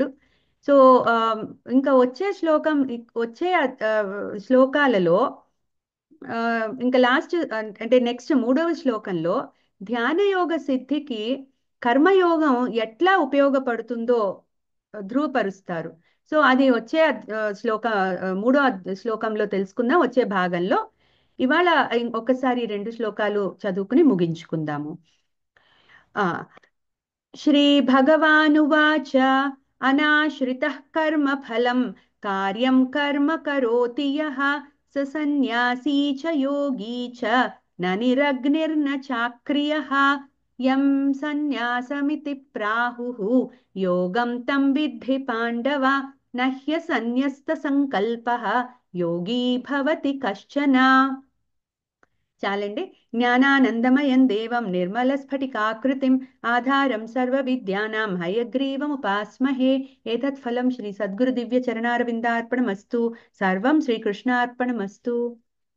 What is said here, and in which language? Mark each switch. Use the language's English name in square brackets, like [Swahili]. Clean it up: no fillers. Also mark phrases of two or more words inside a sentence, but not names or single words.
[Telugu] సో ఆ, ఇంకా వచ్చే శ్లోకాలలో ఆ, ఇంకా లాస్ట్ అంటే నెక్స్ట్ మూడవ శ్లోకంలో ధ్యానయోగ సిద్ధికి కర్మయోగం ఎట్లా ఉపయోగపడుతుందో ధృవపరుస్తారు. సో అది వచ్చే మూడో శ్లోకంలో తెలుసుకుందాం, వచ్చే భాగంలో. ఇవాళ ఒకసారి రెండు శ్లోకాలు చదువుకుని ముగించుకుందాము. [Sanskrit] ఆ श्रीभगवानुवाच अनाश्रितः कर्मफलं कार्यं कर्म करोति यः स सन्न्यासी च योगी च न निरग्निर्न चाक्रियः यं सन्न्यासमिति प्राहुः योगं तं विद्धि पाण्डव न ह्यसन्न्यस्तसङ्कल्पः योगी भवति कश्चन. [Telugu] చాలండి. [Sanskrit] జ్ఞానానందమయం దేవం నిర్మల స్ఫటికాకృతిం ఆధారం సర్వ విద్యానాం హయగ్రీవముపాస్మహే. ఏతత్ ఫలం శ్రీ సద్గురు దివ్య చరణారవిందార్పణమస్తు. సర్వం శ్రీకృష్ణార్పణమస్తు.